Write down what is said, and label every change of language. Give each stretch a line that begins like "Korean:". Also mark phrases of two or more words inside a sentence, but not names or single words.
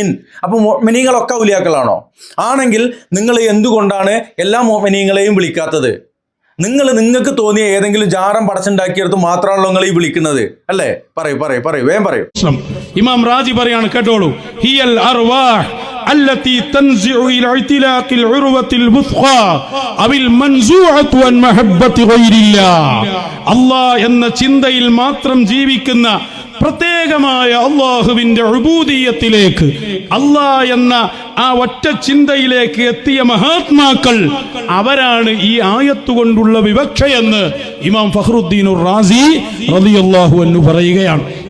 Malayalam: അപ്പോൾ മുഅ്മിനീങ്ങളൊക്കെ ഔലിയാക്കളാണോ? ആണെങ്കിൽ നിങ്ങൾ എന്തുകൊണ്ടാണ് എല്ലാ മുഅ്മിനീങ്ങളെയും വിളിക്കാത്തത്? നിങ്ങൾക്ക് തോന്നിയ ഏതെങ്കിലും ജാറം പടച്ചുണ്ടാക്കിയെടുത്ത് മാത്രമാണല്ലോ നിങ്ങൾ ഈ വിളിക്കുന്നത് അല്ലേ? പറയൂ, വേഗം പറയൂ. ഇമാം റാസി പറയാണ്, കേട്ടോളൂ.
Arabic: هي الأرواح التي تنزع إلى اعتلاق العروة الوثقى أو المنزوعة عن محبة غير الله.
Malayalam: الله എന്ന ചിന്തയിൽ മാത്രം ജീവിക്കുന്ന പ്രത്യേകമായ അള്ളാഹുവിന്റെ ഉബൂദിയത്തിലേക്ക്, അള്ളാഹ് എന്ന ആ ഒറ്റ ചിന്തയിലേക്ക് എത്തിയ മഹാത്മാക്കൾ അവരാണ് ഈ ആയത്ത് കൊണ്ടുള്ള വിവക്ഷയെന്ന് ഇമാം ഫഖ്റുദ്ദീൻ റാസി
Arabic: رضي الله عنه
Malayalam: പറയുകയാണ്.